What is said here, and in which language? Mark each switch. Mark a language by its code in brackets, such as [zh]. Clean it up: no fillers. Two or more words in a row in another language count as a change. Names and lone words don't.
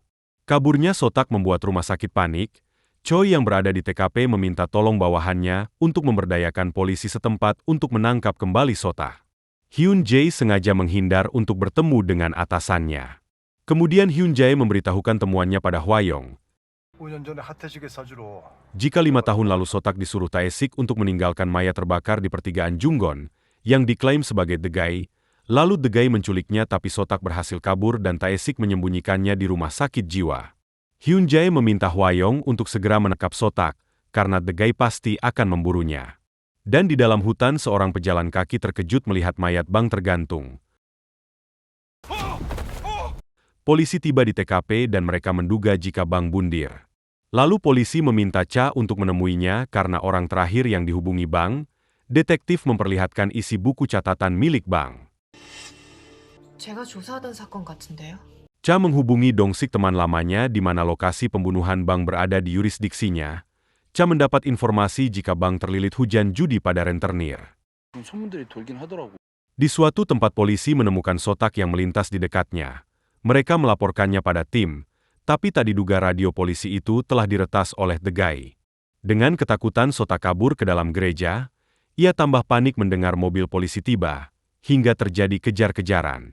[id] Kaburnya Sotak membuat rumah sakit panik. Choi yang berada di TKP meminta tolong bawahannya untuk memberdayakan polisi setempat untuk menangkap kembali Sotak. Hyun Jae sengaja menghindar untuk bertemu dengan atasannya. Kemudian Hyun Jae memberitahukan temuannya pada Hwayong. [ko] 5년 전에 하태식의 사주로 [id] Jika 5 tahun lalu Sotak disuruh Tae-sik untuk meninggalkan mayat terbakar di pertigaan Junggon, yang diklaim sebagai The Guy, lalu The Guy menculiknya tapi Sotak berhasil kabur dan Tae-sik menyembunyikannya di rumah sakit jiwa. Hyun Jae meminta Hwayong untuk segera menangkap Sotak, karena The Guy pasti akan memburunya. Dan di dalam hutan seorang pejalan kaki terkejut melihat mayat Bang tergantung. Polisi tiba di TKP dan mereka menduga jika Bang bundir. Lalu polisi meminta Cha untuk menemuinya karena orang terakhir yang dihubungi Bang, detektif memperlihatkan isi buku catatan milik Bang. [ko] 제가 조사하던 사건 같은데요. [id] Cha menghubungi Dong-sik teman lamanya di mana lokasi pembunuhan Bang berada di yurisdiksinya. Cha mendapat informasi jika Bang terlilit hujan judi pada rentenir. [ko] 소문들이 돌긴 하더라고. [id] Di suatu tempat polisi menemukan Sotak yang melintas di dekatnya. Mereka melaporkannya pada tim, tapi tak diduga radio polisi itu telah diretas oleh The Guy. Dengan ketakutan Sotak kabur ke dalam gereja, ia tambah panik mendengar mobil polisi tiba, hingga terjadi kejar-kejaran.